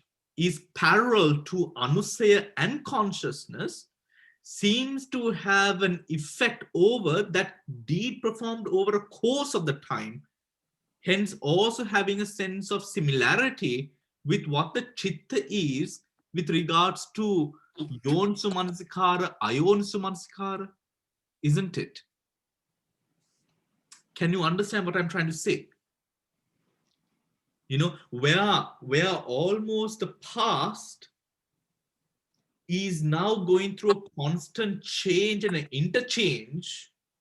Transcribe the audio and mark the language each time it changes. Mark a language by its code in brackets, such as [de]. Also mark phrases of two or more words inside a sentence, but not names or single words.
[en] is parallel to anusaya and consciousness, seems to have an effect over that deed performed over a course of the time, hence also having a sense of similarity with what the chitta is with regards to [pi] Yonsu manasikara, ayonsu manasikara, [en] isn't it? Can you understand what I'm trying to say? You know, where almost the past is now going through a constant change and an interchange